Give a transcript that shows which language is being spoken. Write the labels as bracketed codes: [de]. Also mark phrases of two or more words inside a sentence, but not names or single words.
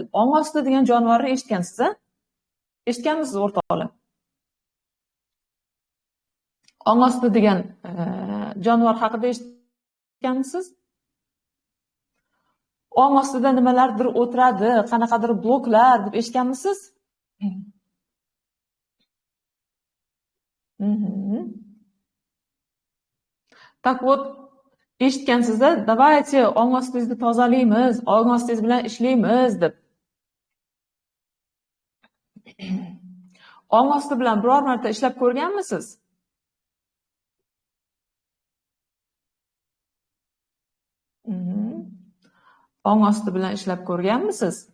[uz] Ong osti degan jonivorni eshitgansiz, a? Eshitganmisiz o'rtoqlar? Ong osti degan jonivor haqida eshitganmisiz? Ong ostida nimalardir o'tiradi, qanaqadir bloklar deb eshitganmisiz? [ru] Так вот, [uz] eshitgansizda, давайте ong ostingizni tozalaymiz, ong ostingiz bilan ishlaymiz deb. Ong osti bilan biror marta ishlab ko'rganmisiz? Ong osti bilan ishlab ko'rganmisiz?